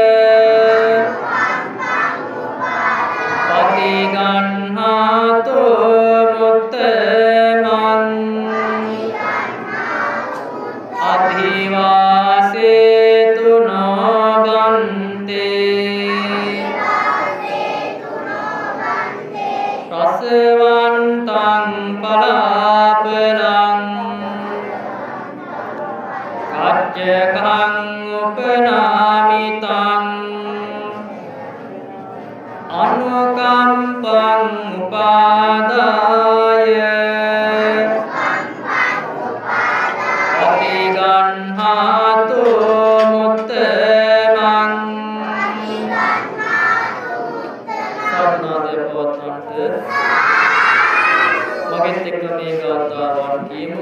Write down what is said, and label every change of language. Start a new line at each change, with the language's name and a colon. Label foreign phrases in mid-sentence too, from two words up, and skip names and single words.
Pali: පටිගන්හාතු මුත්තමං අධිවාසේතුනෝ බන්තේ රසවන්තං පලාපලං කච්චකං උපනාමිතං අනුකම්පං උපාදාය පටිගන්හාතු ගන්නාතු මුත්තමං
Sinhala: සාධනාදය පවත්වන්නට මගෙත් එක්ක මේ ගාථාවන් කියමු.